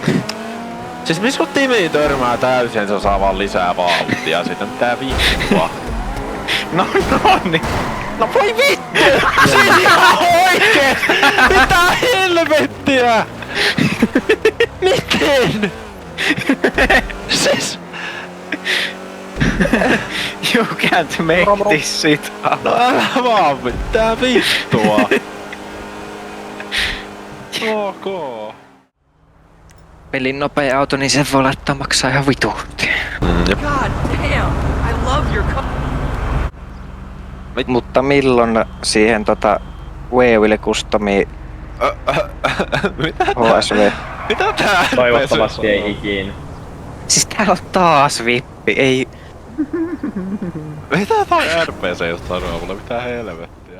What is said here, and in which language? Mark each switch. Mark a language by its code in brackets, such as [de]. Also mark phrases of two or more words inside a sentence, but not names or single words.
[fi] Siis missä kun Timi törmää täysin, se saa vaan lisää vauhtia siitä. Mitä vittua? No niin. No voi vittu! Siis ihan oikein! Mitä helvettiä? Miten? Siis... [en] You can't make this shit up. [fi] No älä vaan mitään vittua. Ok. Pelin nopea auto, niin sen voi laittaa maksaa ihan vituutti. [en] God damn! I love your car. [fi] Mutta milloin siihen Weeville Customi Mitä HSV. Mitä tää Toivottavasti ei ikinä. Siis täällä on taas vippi, ei... Mitä toi RPC just sanoo mulle? Mitä helvettiä?